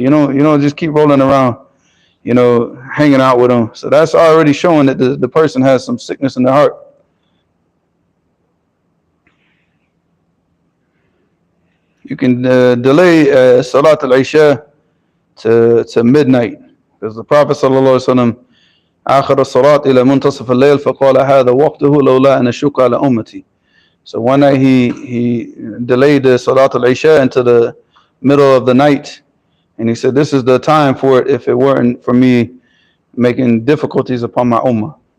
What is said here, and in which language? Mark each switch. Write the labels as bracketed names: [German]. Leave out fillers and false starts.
[English] You don't just keep rolling around, hanging out with them. So that's already showing that the person has some sickness in their heart. You can delay Salat al-Isha to midnight. Because the Prophet ﷺ [Arabic] آخر الصلاة إلى منتصف الليل فقال هذا وقته لولا أن أشق على أمتي. [English] So one night he delayed the Salat al-Isha into the middle of the night, and he said, this is the time for it if it weren't for me making difficulties upon my ummah.